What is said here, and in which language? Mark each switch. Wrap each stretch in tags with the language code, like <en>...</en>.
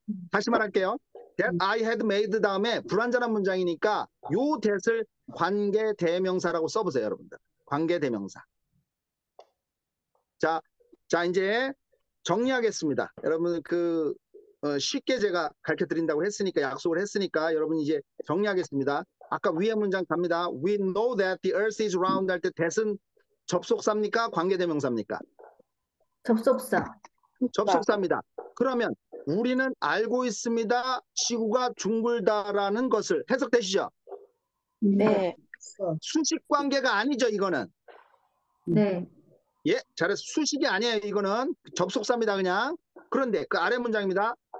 <ko>다시 말할게요.</ko> <en>That I had made</en> <ko>다음에 불완전한 문장이니까 요 that을 관계 대명사라고 써보세요, 여러분들. 관계 대명사. 자 이제 정리하겠습니다. 여러분 쉽게 제가 가르쳐 드린다고 했으니까 약속을 했으니까 여러분 이제 정리하겠습니다. 아까 위에 문장 갑니다.</ko> <en>We know that the earth is round</en> <ko>할 때 that은 접속사입니까? 관계 대명사입니까? 접속사. 접속사입니다. 그러면 우리는 알고 있습니다. 지구가 둥글다라는 것을 해석되시죠? 네. 수식 관계가 아니죠, 이거는. 네. 예, 잘했어. 수식이 아니에요, 이거는. 접속사입니다, 그냥. 그런데 그 아래 문장입니다.</ko>